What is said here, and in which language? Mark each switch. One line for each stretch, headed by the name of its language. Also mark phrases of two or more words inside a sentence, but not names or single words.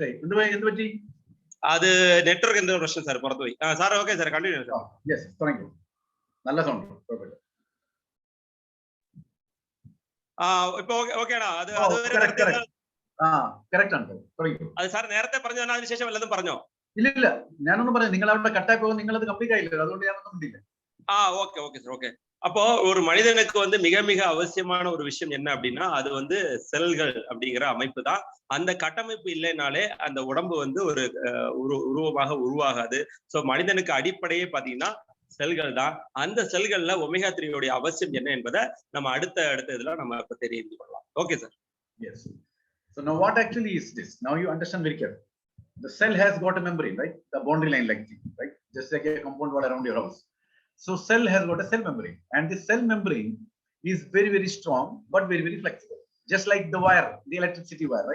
Tamil: அது நெட்வொர்க் எந்த பிரச்சனை சார் பொறுத்த போய் சார் ஓகே சார் கண்டினியூ சார்.
English: yes thank you. நல்ல சவுண்ட்.
Malayalam: இப்போ ഓക്കേടാ അത് കറക്റ്റ് ആണ് അത് സാർ നേരത്തെ പറഞ്ഞോ അതിനുശേഷം വല്ലതും പറഞ്ഞോ? ഇല്ല ഞാനൊന്നും പറഞ്ഞു. നിങ്ങൾ അവിടെ കട്ടായി പോകും, നിങ്ങൾ അത് കംപ്ലീറ്റ് ആയില്ല, അതുകൊണ്ട് ഞാനൊന്നും മിണ്ടില്ല.
English: OK OK sir OK.
Tamil: அப்போ ஒரு மனிதனுக்கு வந்து மிக மிக அவசியமான ஒரு விஷயம் என்ன அப்படின்னா அது வந்து செல்கள் அப்படிங்கிற அமைப்பு தான். அந்த கட்டமைப்பு இல்லைனாலே அந்த உடம்பு வந்து ஒரு உருவமாக உருவாகாது. சோ மனிதனுக்கு அடிப்படையே பாத்தீங்கன்னா செல்கள் தான். அந்த செல்கள்ல ஒமேகா 3 உடைய அவசியம் என்ன என்பதை நம்ம அடுத்த இதுல நம்ம இப்ப தெரிந்து கொள்ளலாம்.
English: OK sir. Yes. So now what actually is this? Now you understand very carefully. The cell has got a membrane, right? The boundary line like thing, right? Just like a compound wall around your house. So cell has got a cell membrane, and this cell membrane is very very strong but very very flexible. Just like the wire, the electricity wire, right?